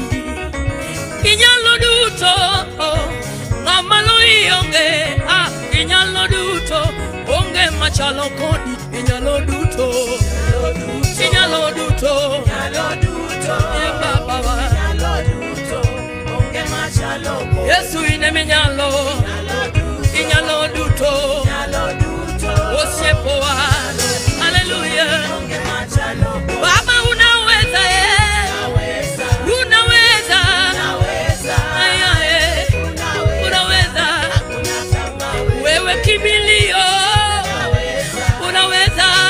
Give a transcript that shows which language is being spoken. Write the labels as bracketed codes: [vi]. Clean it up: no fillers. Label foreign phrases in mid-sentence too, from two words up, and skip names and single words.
[luo] Inyalo duto, ngamalo ionge, inyalo duto, onge machalo kodi. Inyalo duto, inyalo duto, baba, Yesu ine minyalo, inyalo duto, osiepoa, haleluya. [sw] Baba unaweza, unaweza, unaweza, wewe kimbilio, unaweza,